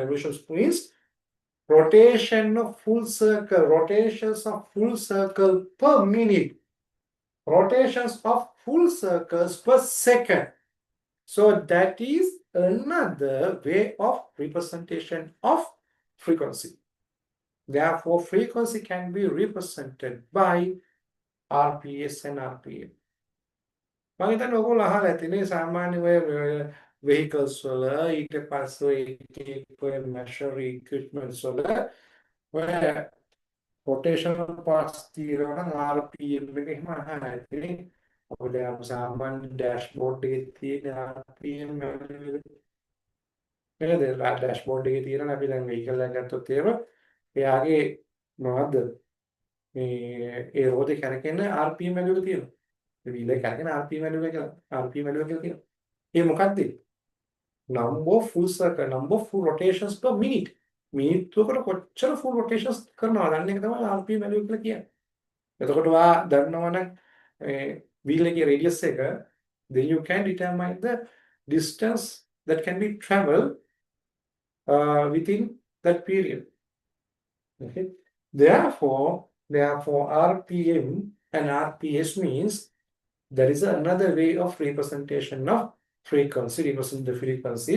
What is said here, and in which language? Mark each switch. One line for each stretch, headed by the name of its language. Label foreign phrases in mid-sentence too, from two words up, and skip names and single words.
English: Revolutions means rotation of full circle, rotations of full circle per minute, rotations of full circles per second. So that is another way of representation of frequency. Therefore, frequency can be represented by RPS and RPM.
Sinhala: මම හිතන්නේ ඔයගොල්ලෝ අහලා ඇතිනේ සාමාන්‍ය ඔය vehicles වල ඊට පස්සේ ඔය
English: measure equipments
Sinhala: වල ඔය
English: rotational parts
Sinhala: තියෙනවා නම් RPM එක එහෙම අහලා ඇතිනේ. අපිට සාමාන්‍ය dashboard එකේ තියෙන RPM නේද? dashboard එකේ තියෙනවා අපි දැන් vehicle එකක් ගත්තොත් එහෙම එයාගේ මොනවද මේ ඒ රෝදේ කරකෙන
English: RPM value
Sinhala: එක තියෙනවා. wheel එක කරගෙන
English: RPM value
Sinhala: එක කියලා තියෙනවා. ඒ මොකක්ද?
English: number of full circle, number of full rotations per minute.
Sinhala: මිනිත්තුවකට කොච්චර
English: full rotations
Sinhala: කරනවද අන්න එක තමයි
English: RPM value
Sinhala: කියලා කියන්නේ. එතකොට ඔයා දන්නවනම් wheel එකේ radius එක,
English: then you can determine the distance that can be traveled within that period. Okay. Therefore, RPM and RPS means there is another way of representation of frequency, represent the frequency.